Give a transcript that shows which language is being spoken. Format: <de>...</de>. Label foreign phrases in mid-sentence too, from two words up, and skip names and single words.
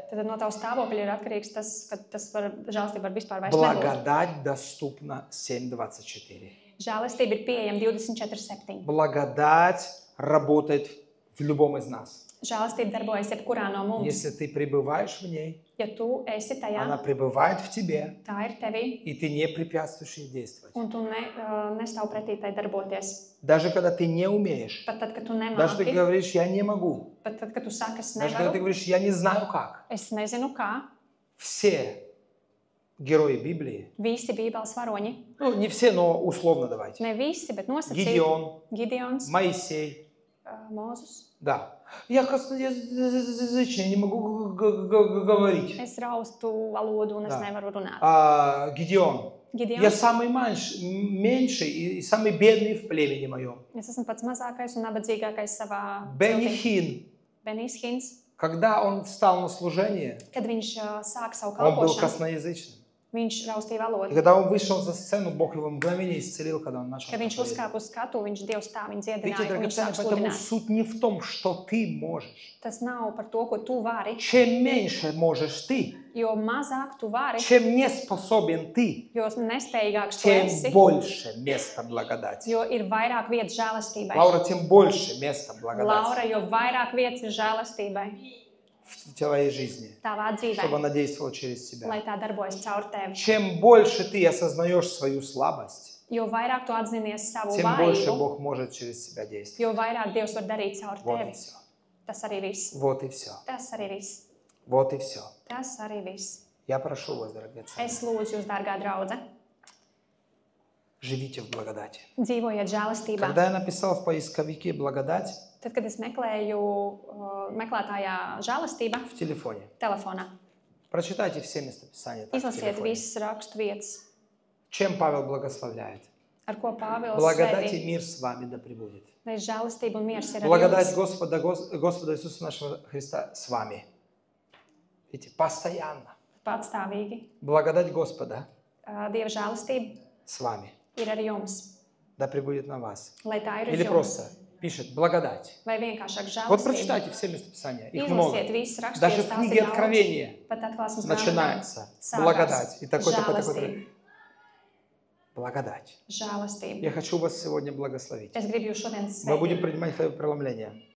<lv>Tad no tava stāvokļa ir atkarīgs tas, ka tas var, žēlastība var vispār vairs nebūt.</lv> <ru>Благодать доступна 7:24.</ru> <lv>Žēlastība ir pieejama 24/7.</lv> <ru>Благодать работает в любом из нас.</ru> <lv>Žēlastība darbojas jebkurā no mums.</lv> <ru>Если ты пребываешь в ней,</ru> <lv>Ja tu esi tajā,</lv> <ru>она пребывает в тебе,</ru> <lv>tā ir tevī,</lv> <ru>и ты не препятствуешь ей действовать.</ru> <lv>un tu nestāv pretī tai darboties.</lv> <ru>Даже когда ты не умеешь,</ru> <lv>Pat tad, kad tu</lv> <ru>даже ты</ru> <lv>nemāki,</lv> <ru>говоришь, я не могу,</ru> <lv>pat tad, kad tu saki, es</lv> <ru>даже когда ты</ru> <lv>nevaru,</lv> <ru>говоришь, я не знаю как.</ru> <lv>es nezinu kā,</lv> <ru>Все герои Библии,</ru> <lv>visi Bībeles varoņi,</lv> <ru>не все, но условно давайте.</ru> <lv>ne visi, bet nosacīti,</lv> <ru>Гидеон,</ru> <lv>Gideons,</lv> <ru>Моисей,</ru> <lv>Mūzus,</lv> <ru>да, Я косноязычный, не могу говорить.</ru> <lv>Es raustu valodu un es</lv> <ru>Да.</ru> <lv>nevaru runāt.</lv> <ru>Гедеон. Я</ru> <lv>Gideons,</lv> <ru>самый меньший и самый бедный в племени моем.</ru> <lv>es esmu pats mazākais un nabadzīgākais savā ciltī.</lv> <ru>Бенихин,</ru> <lv>Benijs Hins,</lv> <ru>когда он встал на служение,</ru> <lv>kad viņš sāka savu</lv> <ru>он был</ru> <lv>kalpošanu,</lv> <ru>косноязычным.</ru> <lv>viņš raustīja</lv> <ru>И</ru> <lv>valodu.</lv> <ru>когда он вышел за сцену, Бог его мгновение исцелил, когда он начал</ru> <lv>Kad viņš</lv> <ru>проповедовать.</ru> <lv>uzkāpa uz skatu, viņš Dievs tā viņu</lv> <ru>Видите,</ru> <lv>dziedināja un viņš</lv> <ru>драгоценные,</ru> <lv>sāk</lv> <ru>поэтому</ru> <lv>sludināt.</lv> <ru>суть не в том, что ты можешь.</ru> <lv>Tas nav par to, ko tu vari,</lv> <ru>Чем меньше можешь ты,</ru> <lv>jo mazāk tu vari,</lv> <ru>чем не способен ты,</ru> <lv>jo nespējīgāks tu</lv> <ru>тем</ru> <lv>esi,</lv> <ru>больше места благодати.</ru> <lv>jo ir vairāk vietas žēlastībai.</lv> <ru>Лаура, тем больше места благодати</ru> <lv>Laura, jo vairāk vietas ir žēlastībai</lv> <ru>в твоей жизни,</ru> <lv>tavā</lv> <ru>чтобы</ru> <lv>dzīvē,</lv> <ru>она действовала через тебя.</ru> <lv>lai tā darbojas caur tevi.</lv> <ru>Чем больше ты осознаешь свою слабость,</ru> <lv>Jo vairāk tu atzinies savu</lv> <ru>тем больше</ru> <lv>vājību,</lv> <ru>Бог может через себя действовать.</ru> <lv>jo vairāk Dievs var darīt caur</lv> <ru>Вот и</ru> <lv>tevi.</lv> <ru>все.</ru> <lv>Tas arī viss.</lv> <ru>Вот и все.</ru> <lv>Tas arī viss.</lv> <ru>Вот и все.</ru> <lv>Tas arī viss.</lv> <ru>Я прошу вас, драгоценные,</ru> <lv>Es lūdzu jūs, dārgā draudze,</lv> <ru>живите в благодати.</ru> <lv>dzīvojiet žēlastībā.</lv> <ru>Когда я написал в поисковике «благодать»</ru> <lv>Tad, kad es meklēju meklētājā žēlastība</lv> <ru>в телефоне,</ru> <lv>telefonā,</lv> <ru>прочитайте все местописания так в</ru> <lv>izlasiet</lv> <ru>телефоне.</ru> <lv>visas rakstu vietas,</lv> <ru>Чем Павел благословляет?</ru> <lv>ar ko Pāvils</lv> <ru>Благодать и</ru> <lv>svētī.</lv> <ru>мир с вами да пребудет.</ru> <lv>Lai žēlastība un miers ir ar</lv> <ru>Благодать</ru> <lv>jums.</lv> <ru>Господа Иисуса нашего Христа с вами. Видите, постоянно.</ru> <lv>Patstāvīgi.</lv> <ru>Благодать Господа</ru> <lv>Dieva žēlastība</lv> <ru>с вами.</ru> <lv>ir ar jums.</lv> <ru>Да пребудет на вас.</ru> <lv>Lai tā ir</lv> <ru>Или</ru> <lv>uz jums.</lv> <ru>просто пишет благодать.</ru> <lv>Vai vienkāršāk</lv> <ru>Вот</ru> <lv>žēlastība.</lv> <ru>прочитайте все местописания. Их много.</ru> <lv>Izlasiet visas rakstus.</lv> <ru>Даже в книге Откровения</ru> <lv>Pat atklāsmes</lv> <ru>начинается</ru> <lv>grāmatā</lv> <ru>благодать. И</ru> <lv>sākās</lv> <ru>такой.</ru> <lv>žēlastība.</lv> <ru>Благодать.</ru> <lv>Žēlastība.</lv> <ru>Я хочу вас сегодня благословить.</ru> <lv>Es gribu jūs šodien</lv> <ru>Мы будем</ru> <lv>svētīt.</lv> <ru>принимать хлебопреломление.</ru>